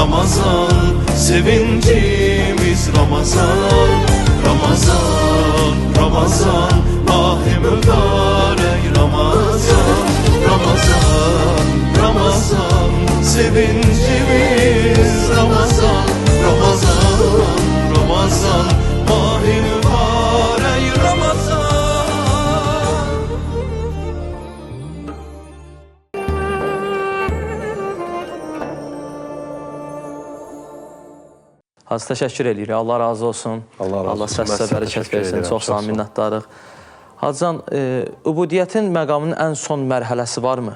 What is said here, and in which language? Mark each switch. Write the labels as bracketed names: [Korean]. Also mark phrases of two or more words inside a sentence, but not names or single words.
[Turkish] Ramazan, sevincimiz Ramazan, Ramazan, Ramazan, mahi mübarek Ramazan, Ramazan, Ramazan, sevincimiz Ramazan, Ramazan, Ramazan, mahi mübarek Ramazan. [Azerbaijani] Hacı, təşəkkür edirik. Allah razı olsun. Allah razı olsun. Allah səsə Mən sizə bərəkət təşəkkür versin. edirəm. Çox sağ olun, Çox sağ olun. minnətdarıq. Hacıcan, übudiyyətin məqamının ən son mərhələsi varmı?